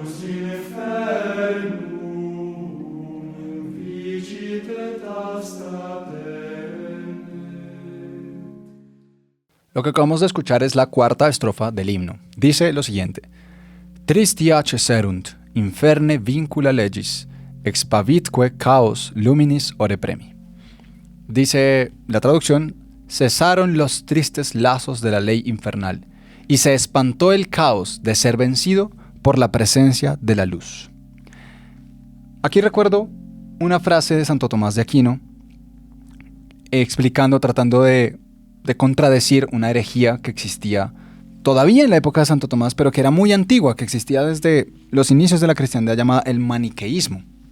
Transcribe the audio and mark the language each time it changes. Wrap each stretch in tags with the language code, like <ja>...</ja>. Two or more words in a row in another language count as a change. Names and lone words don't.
<es>Stars. Lo que acabamos de escuchar es la cuarta estrofa del himno. Dice lo siguiente:</es> <la>Tristia ceserunt, inferne vincula legis, expavitque caos luminis ore premi.</la> <es>Dice la traducción: cesaron los tristes lazos de la ley infernal, y se espantó el caos de ser vencido por la presencia de la luz. Aquí recuerdo una frase de Santo Tomás de Aquino, tratando de contradecir una herejía que existía todavía en la época de Santo Tomás, pero que era muy antigua, que existía desde los inicios de la cristiandad, llamada el maniqueísmo.</es>